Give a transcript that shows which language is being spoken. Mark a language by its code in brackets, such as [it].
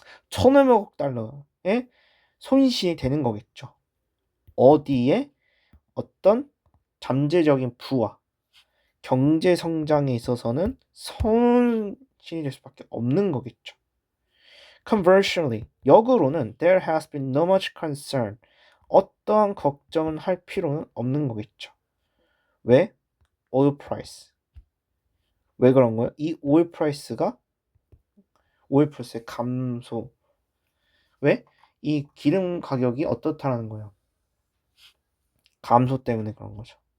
[ko] 1,500억 달러의 손실이 되는 거겠죠. 어디에? 어떤 잠재적인 부와 경제 성장에 있어서는 손실이 될 수밖에 없는 거겠죠. [en] Conversely, [ko] 역으로는 [en] there has been no much concern. [ko] 어떠한 걱정은 할 필요는 없는 거겠죠. 왜? oil price. 왜 그런 거예요? 이 oil price의 감소. 왜? 이 기름 가격이 어떻다라는 거예요. 감소 때문에 그런 거죠.